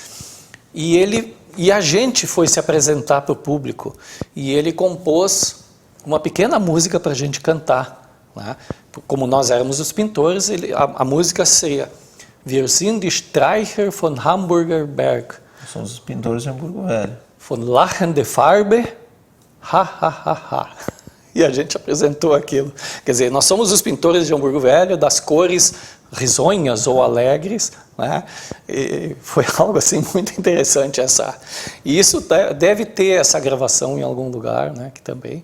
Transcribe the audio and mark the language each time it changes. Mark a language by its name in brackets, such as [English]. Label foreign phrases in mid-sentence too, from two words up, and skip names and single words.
[Portuguese] E a gente foi se apresentar para o público. E ele compôs uma pequena música para a gente cantar. Né? Como nós éramos os pintores, a música seria [German] Wir sind die Streicher von Hamburger Berg. [Portuguese] Somos os pintores de Hamburgo Velho. [German] Von lachende Farbe, ha, ha, ha, ha. [Portuguese] E a gente apresentou aquilo. Quer dizer, nós somos os pintores de Hamburgo Velho, das cores risonhas ou alegres. Né? E foi algo assim muito interessante. E isso deve ter essa gravação em algum lugar, né, que também.